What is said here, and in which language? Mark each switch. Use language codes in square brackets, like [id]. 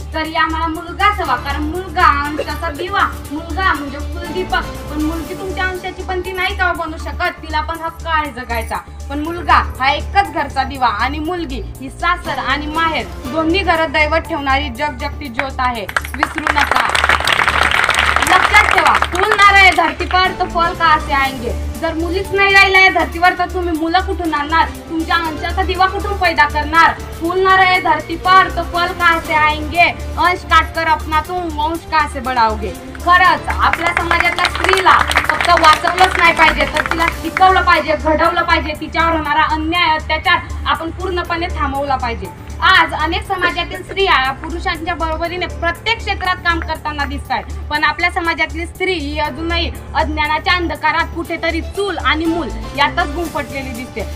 [mr] तरी आम्हाला मुलगाच हवा, कारण मुलगा अंशाचा दिवा, मुलगा म्हणजे कुलदीपक। पण मुलगी तुमच्या अंशाची पण ती नाही का बनू शकत, तिला पण हक्क आहे जगायचा। पण मुलगा हा एकच घरचा दिवा आणि मुलगी ही सासर आणि माहेर दोन्ही घरात दैवत ठेवणारी जगजगती ज्योत आहे, विसरू नका। लक्षात ठेवा, [hi] फूल ना रहे धरती पर तो फल कहाँ से आएंगे। [mr] जर मुलीच नाही राहिल्या धरतीवर तर तुम्ही मुलं कुठून आणणार, तुमच्या अंशाचा दिवा कुठून पैदा करणार? [hi] फूल ना रहे धरती पर तो फल कहाँ से आएंगे, अंश काटकर अपना तुम वंश कहाँ से बढ़ाओगे। [mr] खरंच आपल्या समाजातल्या स्त्रीला फक्त वाचवलंच नाही पाहिजे, तर तिला शिकवलं पाहिजे, घडवलं पाहिजे। तिच्यावर होणारा अन्याय, अत्याचार आपण पूर्णपणे थांबवला पाहिजे। आज अनेक समाजातील स्त्रिया पुरुषांच्या बरोबरीने प्रत्येक क्षेत्रात काम करताना दिसतात, पण आपल्या समाजातली स्त्री ही अजूनही अज्ञानाच्या अंधकारात कुठेतरी चूल आणि मूल यातच गुंफटलेली दिसते।